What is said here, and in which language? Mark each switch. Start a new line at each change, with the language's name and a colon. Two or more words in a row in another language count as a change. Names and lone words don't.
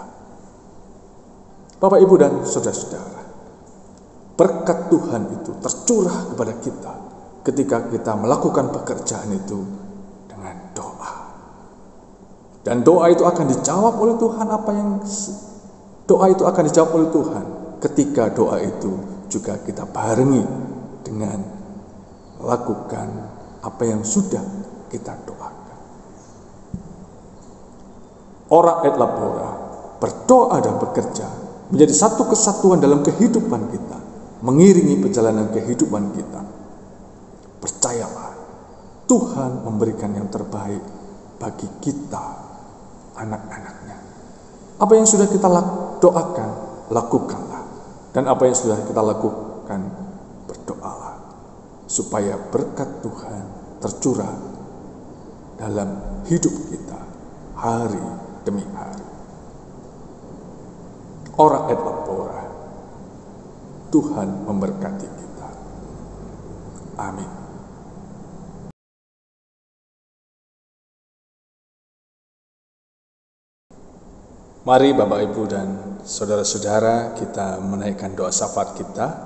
Indonesian: Bapak, Ibu, dan saudara-saudara, berkat Tuhan itu tercurah kepada kita ketika kita melakukan pekerjaan itu dengan doa. Dan doa itu akan dijawab oleh Tuhan. Doa itu akan dijawab oleh Tuhan ketika doa itu juga kita barengi dengan lakukan apa yang sudah kita doakan.
Latin: Ora et labora,
Indonesian: berdoa dan bekerja menjadi satu kesatuan dalam kehidupan kita, mengiringi perjalanan kehidupan kita. Percayalah, Tuhan memberikan yang terbaik bagi kita, anak-anaknya. Apa yang sudah kita doakan, lakukanlah. Dan apa yang sudah kita lakukan, berdoalah. Supaya berkat Tuhan tercurah dalam hidup kita, hari demi hari.
Latin: Ora et labora,
Indonesian: Tuhan memberkati kita. Amin. Mari Bapak, Ibu, dan saudara-saudara, kita menaikkan doa syafaat kita.